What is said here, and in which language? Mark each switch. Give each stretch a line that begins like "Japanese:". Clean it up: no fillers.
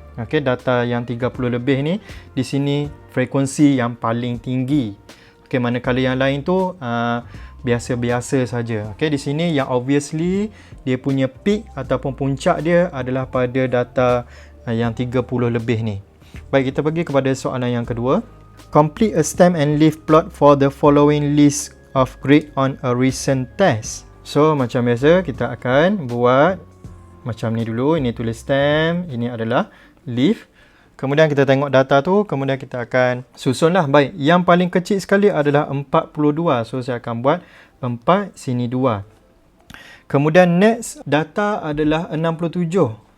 Malay: Okay, data yang 30 lebih ni, di sini frekuensi yang paling tinggi. Okay, manakala yang lain tu biasa-biasa saja. Okay, di sini yang obviously dia punya peak ataupun puncak dia adalah pada data yang 30 lebih ni. Baik, kita pergi kepada soalan yang kedua.
English: Complete a stem and leaf plot for the following list of grade on a recent test.
Malay: So, macam biasa, kita akan buat macam ni dulu. Ini tulis stem, ini adalah leaf. Kemudian kita tengok data tu, kemudian kita akan susunlah. Baik, yang paling kecil sekali adalah 42. So, saya akan buat 4, sini 2. Kemudian next, data adalah 67.